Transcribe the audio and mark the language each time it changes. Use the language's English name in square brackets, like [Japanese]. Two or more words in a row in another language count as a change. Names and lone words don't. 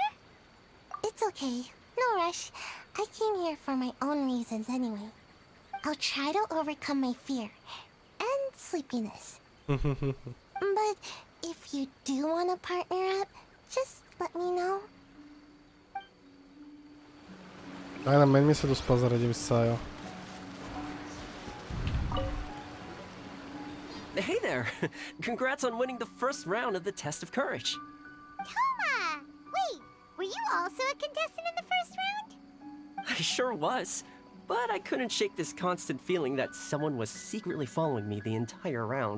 [English] It's okay. No rush. I came here for my own reasons anyway. I'll try to overcome my fear and sleepiness. But if you do want to partner up, just let me know. [Bulgarian] Дай на мен ми се доспа заради Сайо. [English] Hey there! Congrats on winning the first round of the test of courage. Toma! Wait, were you also a contestant in the first round? I sure was, but I couldn't shake this constant feeling that someone was secretly following me the entire round.